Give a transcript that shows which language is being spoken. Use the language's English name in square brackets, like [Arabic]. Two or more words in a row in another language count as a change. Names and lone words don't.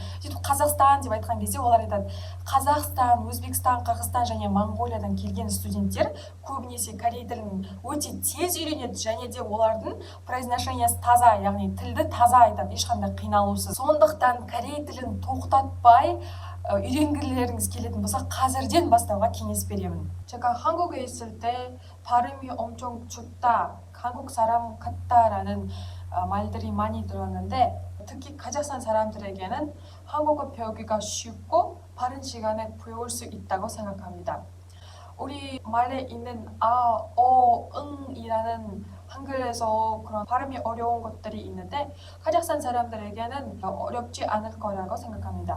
[Kazakh] Сөйтіп Қазақстан деп айтқан кезде олар айтады, Қазақстан, Өзбекстан, Қырғызстан және Моңғолиядан келген студенттер көбінесе корей тілін өте тез үйренеді, және де олардың произношениесі таза, яғни тілді таза айтады, ешқандай қиналусыз. Сондықтан корей тілін тоқтатпай үйренгілеріңіз келетін болса, қазірден бастауға кеңес беремін. [Korean] 제가 한국에 있을 때 발음이 엄청 좋다, 한국 사람 같다라는 말들이 많이 들었는데, 특히 카자흐스탄 사람들에게는 한국어 배우기가 쉽고 빠른 시간에 배울 수 있다고 생각합니다. 우리 말에 있는 아, 어, 응이라는 한글에서 그런 발음이 어려운 것들이 있는데 카자흐스탄 사람들에게는 어렵지 않을 거라고 생각합니다.